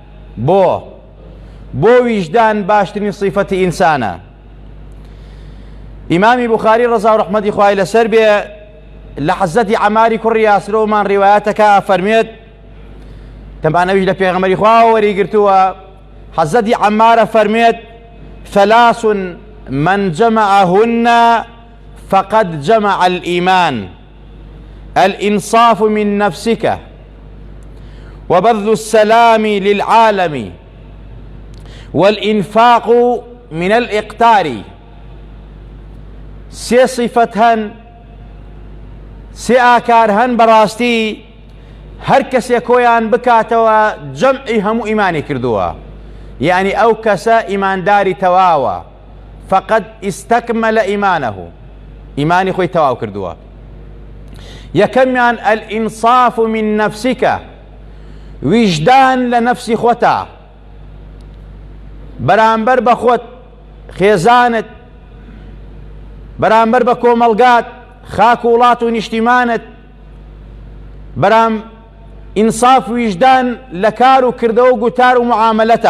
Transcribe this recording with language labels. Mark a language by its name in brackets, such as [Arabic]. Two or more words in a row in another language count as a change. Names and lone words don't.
[Central Kurdish] بۆ ویژدان باشترین سیفەتی ئینسانە. ئیمامی بوخاری ڕەزا و ڕەحمەتی خوای لەسەر بێ لە حەزەتی عەماری کوڕی یاسرەوەمان ڕیوایەتەکە فەرمێت، تەمانەویش لە پێغەمبەری خوا وەریگرتووە. حەزەتی عەمارە فەرمێت: [Arabic] ثەلاث من جەمەعەهن فقد جمع الإيمان: الإنصاف من نفسك، وبذل السلام للعالم، والإنفاق من الإقتار. [Central Kurdish] سێ صفەت هەن، سێ ئاکار هەن بەڕاستی هەر کەسێک کۆیان بکاتەوە جەمعی هەموو ئیمانی کردووە، یعنی ئەو کەسە ئیمانداری تەواوە، [Arabic] فقد استكمل إيمانه، [Central Kurdish] ئیمانی خۆی تەواو کردووە. یەکەمیان [Arabic] الإنصاف من نفسك، [Central Kurdish] ویژدان لە نەفسی خۆتە، بەرامبەر بە خۆت، خێزانت، بەرامبەر بە کۆمەڵگات، خاک و وڵات و نیشتیمانت، بەرام ئینساف ویژدان لە کار و کردەوە و گوتار و معاملەتە.